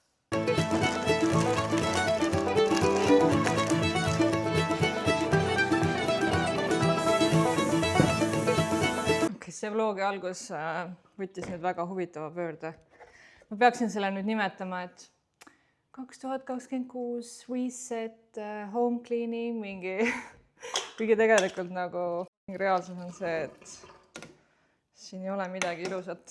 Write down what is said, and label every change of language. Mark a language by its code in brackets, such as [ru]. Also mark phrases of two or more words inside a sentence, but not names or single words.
[et] See vlogi algus võttis nüüd väga huvitava pöörde. Ma peaksin selle nüüd nimetama, et 2026 reset, [en] home cleaning, [et] mingi kuigi tegelikult nagu reaalsus on see, et siin ei ole midagi ilusat.